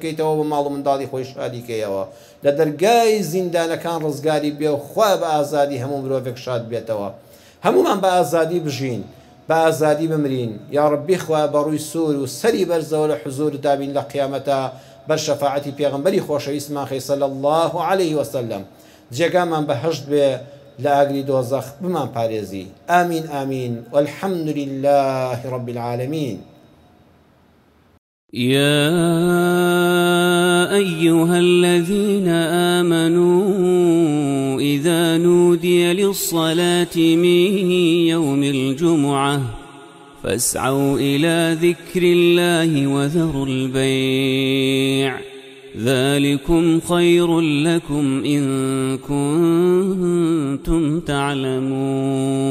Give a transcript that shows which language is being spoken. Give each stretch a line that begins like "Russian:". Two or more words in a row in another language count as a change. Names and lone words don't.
Central Kurdish: بکەیتەوە بە ماڵ و منداڵی خۆی شادیکەیەوە لە دەرگای زیندانەکان ڕزگاری بێ و خوا بە ئازادی هەموو مرۆڤێک شاد بێتەوە هەمومان بە ئازادی بژین بە ئازادی بمرین یا ڕەبی خوا بەڕووی سوور و سەری بەرزەوە لە حوزور دابین لە قیامەتە بەر شەفاعەتی پێغەمبەری خۆشەویستمان خەی
Arabic: صلی الله عليه وسلم
Central Kurdish: جێگامان بەهەشت بێ لە ئاگری دۆزەخ بمان پارێزی ئامین ئامین
Arabic: والحمد لله رب العالمين يا أيها الذين آمنوا إذا نودي للصلاة من يوم الجمعة فاسعوا إلى ذكر الله وذروا البيع ذلكم خير لكم إن كنتم تعلمون